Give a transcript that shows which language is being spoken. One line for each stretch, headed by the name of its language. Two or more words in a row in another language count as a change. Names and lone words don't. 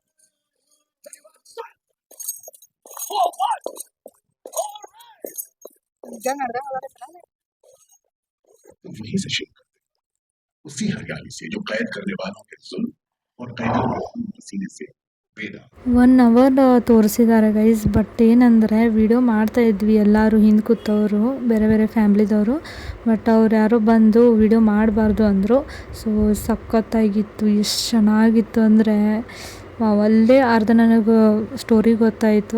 Hindi: तो वहीं से शुरू करते, उसी हरियाली से जो कैद करने वालों के जुल्म और कैदियों के खून पसीने से बेदा।
Kannada: 1 hour ತೋರಿಸಿದ್ದಾರೆ ಗೈಸ್. ಬಟ್ ಏನಂದರೆ ವಿಡಿಯೋ ಮಾಡ್ತಾ ಇದ್ವಿ ಎಲ್ಲರೂ ಹಿಂದೆ ಕೂತವರು, ಬೇರೆ ಬೇರೆ ಫ್ಯಾಮ್ಲಿದವರು. ಬಟ್ ಅವ್ರು ಯಾರೋ ಬಂದು ವಿಡಿಯೋ ಮಾಡಬಾರ್ದು ಅಂದರು. ಸೊ ಸಖತ್ತಾಗಿತ್ತು, ಎಷ್ಟು ಚೆನ್ನಾಗಿತ್ತು ಅಂದರೆ ಅಲ್ಲೇ ಅರ್ಧ ನನಗೆ ಸ್ಟೋರಿ ಗೊತ್ತಾಯಿತು.